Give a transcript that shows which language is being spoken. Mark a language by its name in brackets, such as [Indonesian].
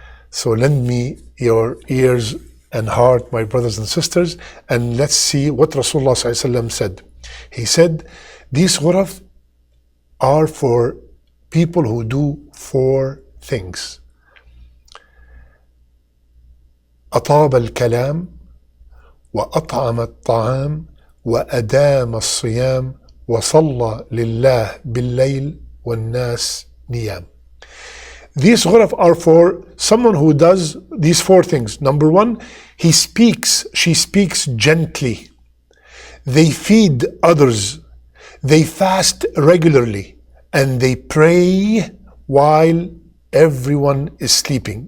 [English] So lend me your ears and heart, my brothers and sisters, and let's see what Rasulullah ﷺ said. He said, these ghuraf are for people who do four things. [Arabic] أطاب الكلام وأطعم الطعام وأدام الصيام وصلى لله بالليل والناس نيام. [English] These ghuraf are for someone who does these four things. Number one, she speaks gently. They feed others. They fast regularly. And they pray while everyone is sleeping.